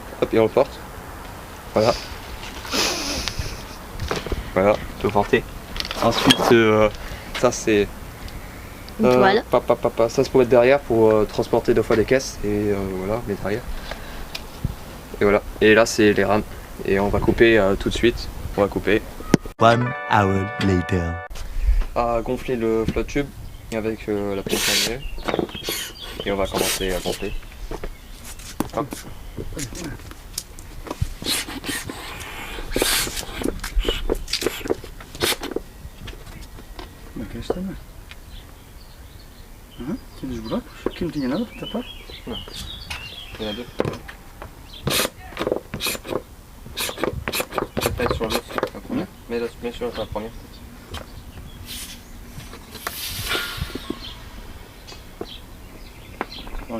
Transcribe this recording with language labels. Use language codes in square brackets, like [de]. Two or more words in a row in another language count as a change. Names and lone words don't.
[fr] Hop, et on le porte. Voilà. Voilà, on peut porter. Ensuite, ça c'est Voilà. ça c'est pour mettre derrière pour transporter deux fois les caisses et voilà, mettre derrière. Et voilà. Et là c'est les rames. Et on va couper tout de suite. On va couper. [en] 1 hour later. [fr] À gonfler le FlotTube avec la pompe à nez. Et on va commencer à gonfler. Hop. [tr] Gösterme. Aha, şimdi bırak. Kim diye ne yapar? [fr] Il y en a deux. Mets sur l'autre, la première. Mets sur la première. Ouais.